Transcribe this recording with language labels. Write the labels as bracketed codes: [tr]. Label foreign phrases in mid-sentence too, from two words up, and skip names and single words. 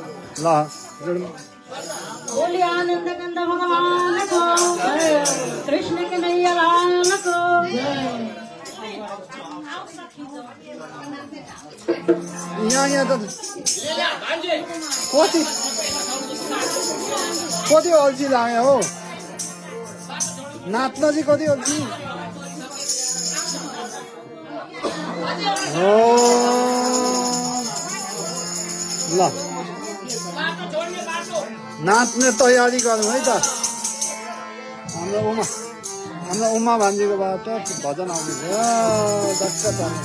[ne] ल [hi] बोले आनंद कंद भगवान को कृष्ण के नैया लाल को [ne] यहाँ त कति अल्छी लाग्यो हो नाच्न चाहिँ कति अल्छी हो ल नाच्ने तयारी गरौँ है त हाम्रो उमा भान्जीको बाट भजन आउँदैछ दक्क छ